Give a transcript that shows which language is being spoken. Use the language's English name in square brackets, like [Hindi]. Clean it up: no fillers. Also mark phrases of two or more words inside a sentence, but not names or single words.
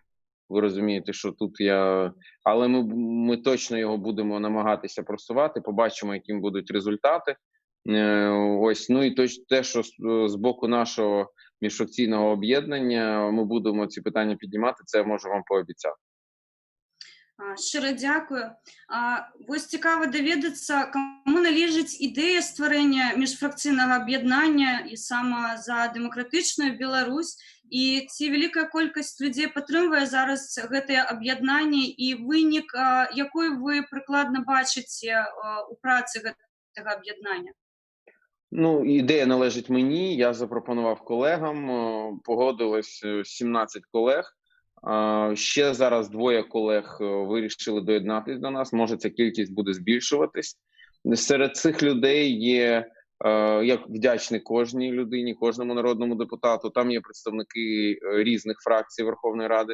[Ukrainian] Ви розумієте, що тут але ми точно його будемо намагатися просувати, побачимо, яким будуть результати. Ось, ну і те, що з боку нашого міжфракційного об'єднання ми будемо ці питання піднімати, це я можу вам пообіцяти. Щиро дякую. [Belarusian] Вось цікаво даведацца, каму належыць ідэя стварэння міжфракцыйнага аб'яднання і сама за дэмакратычную Беларусь, і ці вялікая колькасць людзей падтрымвае зараз гэтае аб'яднанне, і вынік, якой вы прыкладна бачыце у працы гэтага аб'яднання? [Ukrainian] Ну, ідея належить мені, я запропонував колегам, погодилось 17 колег. Ще зараз 2 колег вирішили доєднатися до нас, може ця кількість буде збільшуватись. Серед цих людей є, я вдячний кожній людині, кожному народному депутату, там є представники різних фракцій Верховної Ради.